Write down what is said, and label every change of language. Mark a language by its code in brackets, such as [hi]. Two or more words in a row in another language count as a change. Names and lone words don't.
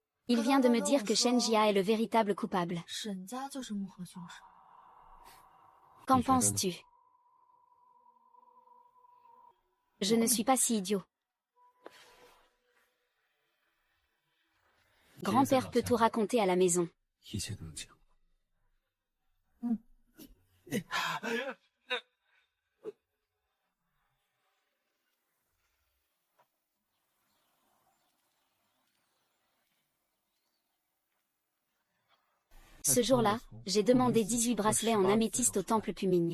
[fr] Il vient de me dire que Shen Jia est le véritable coupable. [zh] 沈家就是幕后凶手。 [fr] Qu'en penses-tu? Je ne suis pas si idiot. Grand-père peut tout raconter à la maison. [zh] 一切都能讲。 [fr] Ce jour-là, j'ai demandé 18 bracelets en améthyste au temple Pumigne.